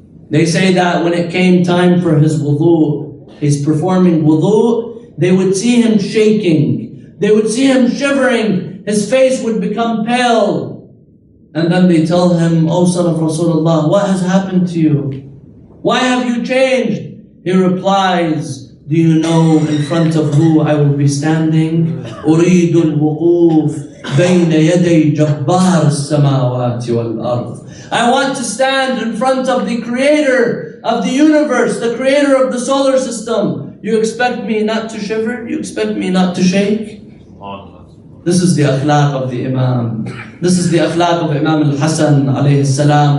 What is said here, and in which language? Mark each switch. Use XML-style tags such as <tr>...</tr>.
<en>They say that when it came time for his wudu, he's performing wudu, they would see him shaking. They would see him shivering. His face would become pale. And then they tell him, "Oh, son of Rasulullah, what has happened to you? Why have you changed?" He replies, "Do you know in front of who I will be standing?</en> <ar>أريد الوقوف بين يدي جبار السماوات والأرض."</ar> <en>I want to stand in front of the creator of the universe, the creator of the solar system. You expect me not to shiver? You expect me not to shake? This is the akhlaq of the Imam. This is the akhlaq of Imam al-Hasan alayhi salam.</en>